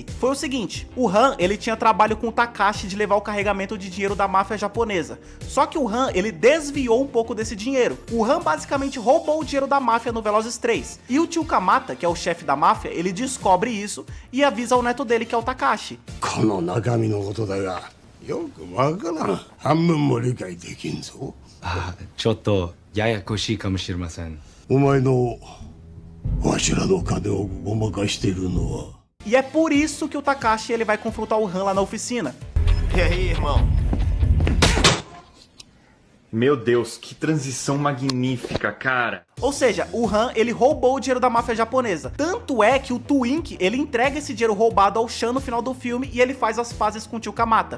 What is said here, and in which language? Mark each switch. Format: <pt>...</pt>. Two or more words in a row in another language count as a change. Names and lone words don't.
<pt>Foi o seguinte, o Han, ele tinha trabalho com o Takashi de levar o carregamento de dinheiro da máfia japonesa. Só que o Han, ele desviou um pouco desse dinheiro. O Han basicamente roubou o dinheiro da máfia no Velozes 3. E o tio Kamata, que é o chefe da máfia, ele descobre isso e avisa o neto dele, que é o Takashi.</pt> <ja>ことだがよくわからん半分も理解できんぞちょっとややこしいかもしれませんお前のわしらの金をごまかしているのは</ja> <pt>E é por isso que o Takashi ele vai confrontar o Han lá na oficina. E aí, irmão? Meu Deus, que transição magnífica, cara. Ou seja, o Han, ele roubou o dinheiro da máfia japonesa. Tanto é que o Twink, ele entrega esse dinheiro roubado ao Shan no final do filme e ele faz as pazes com o tio Kamata.</pt>